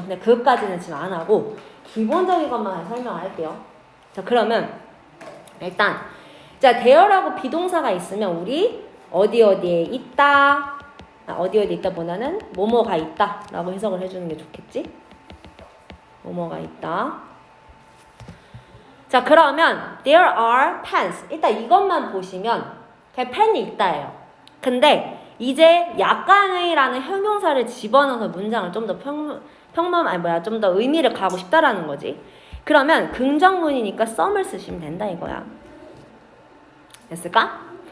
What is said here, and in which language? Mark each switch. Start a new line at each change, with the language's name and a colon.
Korean: 근데 그것까지는 지금 안 하고 기본적인 것만 설명할게요. 자, 그러면 일단 자, there라고 비동사가 있으면 우리 어디에 있다, 어디에 있다 보다는 뭐뭐가 있다 라고 해석을 해주는 게 좋겠지? 뭐뭐가 있다. 자, 그러면
English: there are pens.
Korean: 일단 이것만 보시면 그냥 펜이 있다예요. 근데 이제 약간의라는 형용사를 집어넣어서 문장을 좀 더 좀 더 의미를 가고 싶다라는 거지. 그러면 긍정문이니까 some을 쓰시면 된다 이거야. 됐을까?